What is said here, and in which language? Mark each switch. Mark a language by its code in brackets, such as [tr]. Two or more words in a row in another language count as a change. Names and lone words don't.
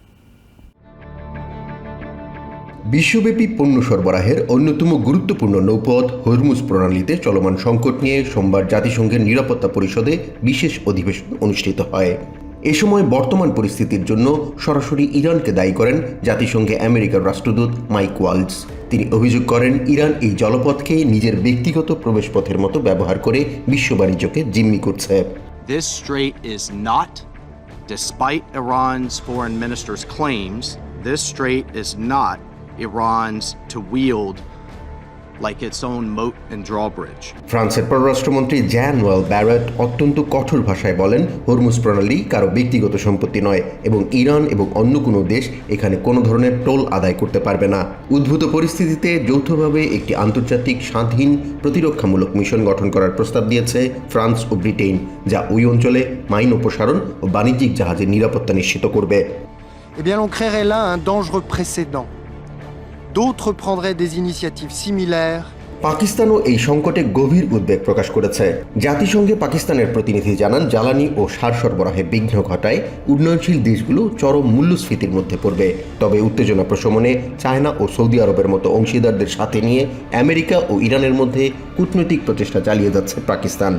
[bn] বিশ্বব্যাপী পণ্য সরবরাহের অন্যতম গুরুত্বপূর্ণ নৌপথ হরমুজ প্রণালীতে চলমান সংকট নিয়ে সোমবার জাতিসংঘের নিরাপত্তা পরিষদে বিশেষ অধিবেশন অনুষ্ঠিত হয়। এ সময় বর্তমান পরিস্থিতির জন্য সরাসরি ইরানকে দায়ী করেন জাতিসংঘে আমেরিকার রাষ্ট্রদূত মাইক ওয়ালস। তিনি অভিযোগ করেন, ইরান এই জলপথকে নিজের ব্যক্তিগত প্রবেশপথের মতো ব্যবহার করে বিশ্ব বাণিজ্যকে জিম্মি করছে। [en] This strait is not, despite Iran's foreign minister's claims, this strait is not Iran's to wield like its own moat and drawbridge. [bn] ফ্রান্সের পররাষ্ট্রমন্ত্রী জ্যান-নোয়েল ব্যারেট অত্যন্ত কঠোর ভাষায় বলেন, হরমুজ প্রণালী কারো ব্যক্তিগত সম্পত্তি নয় এবং ইরান এবং অন্য কোনো দেশ এখানে কোনো ধরনের টোল আদায় করতে পারবে না। উদ্ভূত পরিস্থিতিতে যৌথভাবে একটি আন্তর্জাতিক স্বাধীন প্রতিরক্ষামূলক মিশন গঠন করার প্রস্তাব দিয়েছে ফ্রান্স ও ব্রিটেন, যা ওই অঞ্চলে মাইন অপসারণ ও বাণিজ্যিক জাহাজের নিরাপত্তা নিশ্চিত করবে। [fr] Eh bien, on créerait là un dangereux précédent. D'autres prendraient des initiatives similaires. [bn] পাকিস্তানও এই সংকটে গভীর উদ্বেগ প্রকাশ করেছে। জাতিসংঘে পাকিস্তানের প্রতিনিধি জানান, জ্বালানি ও সার সরবরাহে বিঘ্ন ঘটায় উন্নয়নশীল দেশগুলো চরম মূল্যস্ফীতির মধ্যে পড়বে। তবে উত্তেজনা প্রশমনে চায়না ও সৌদি আরবের মতো অংশীদারদের সাথে নিয়ে আমেরিকা ও ইরানের মধ্যে কূটনৈতিক প্রচেষ্টা চালিয়ে যাচ্ছে পাকিস্তান।